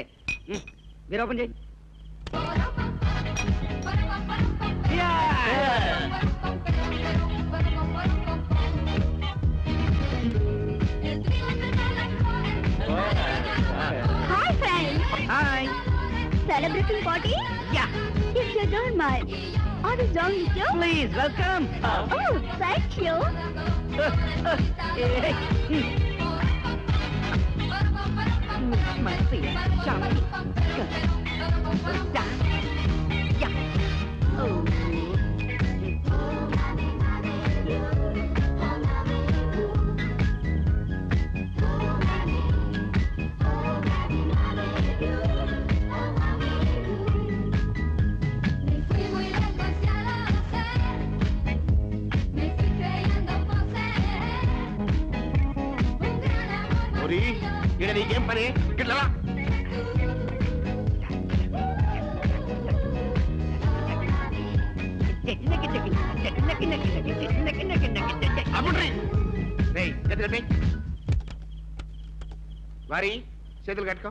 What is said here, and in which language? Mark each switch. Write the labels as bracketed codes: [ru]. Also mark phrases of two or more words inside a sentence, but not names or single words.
[te] మీరు ఓపెన్ చేయి. [en] Hi friends. హాయ్. Celebrating party? Yeah. If you don't mind, I will join with you. Please welcome. Oh, thank you. My dear, Charlie. Good. Yeah. Oh. [es] Me fui muy lejos y ya lo sé. Me fui creyendo poseer un gran amor [te] పోరి ఇక్కడ నీకేం పని? గిట్లా రా. అప్పుడ్రి. రేయ్, చేతులు కట్టేయ్. వారి చేతులు కట్టుకో.